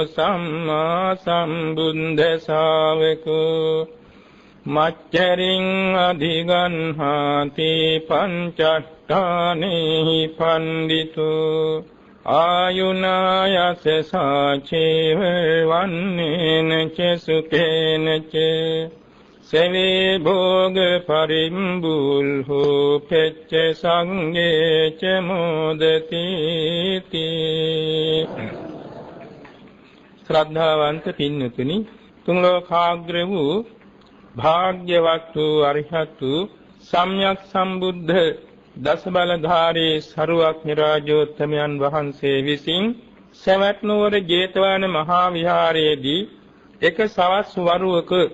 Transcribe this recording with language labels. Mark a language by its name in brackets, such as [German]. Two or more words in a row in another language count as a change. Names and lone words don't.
[Pali] සම්මා සම්බුද්ධ ශාවකෝ මච්චරින් අධිගන්හාති පංචට්ඨානේහි පණ්ඩිතෝ ආයුනායස සාචේව වන්නේන ච සුඛේන ච සවේ භෝග පරිම්බුල් හෝ පෙච්ච සංගේ ච මොදති [Sinhala] ශ්‍රද්ධාවන්ත පින්නතුනි තුන් ලෝකාග්‍ර වූ භාග්‍යවත් වූ අරිහත් වූ සම්්‍යක් සම්බුද්ධ දස බලධාරී සරුවක්ඥ රාජෝත්තමයන් වහන්සේ විසින් සවැත් නුවර ජේතවන මහා විහාරයේදී එක සවස් වරුවක